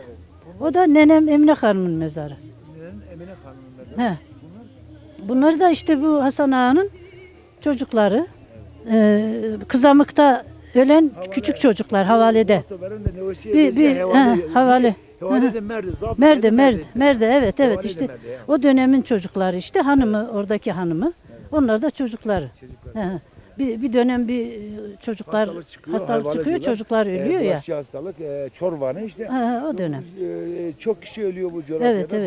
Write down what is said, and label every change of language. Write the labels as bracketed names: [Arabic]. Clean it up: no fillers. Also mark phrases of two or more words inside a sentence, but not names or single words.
[Turkish] O da nenem Emine Hanım'ın mezarı. Emine Hanım'ın mezarı. Bunları da işte bu Hasan Ağa'nın çocukları. Kızamık'ta ölen küçük çocuklar havalede. Havale. Hevale de Merde. Zabıt Merde, de Merde, evet, Hevale evet de işte Merde, ya. o dönemin çocukları işte hanımı, oradaki hanımı. Onlar da çocukları. Çocuklar. He. Bir dönem çocuklar hastalık çıkıyor, diyorlar. çocuklar ölüyor ya. Bulaşıcı hastalık, çorvanı işte. Ha, o dönem. Çok kişi ölüyor bu coğrafyada. Evet, evet.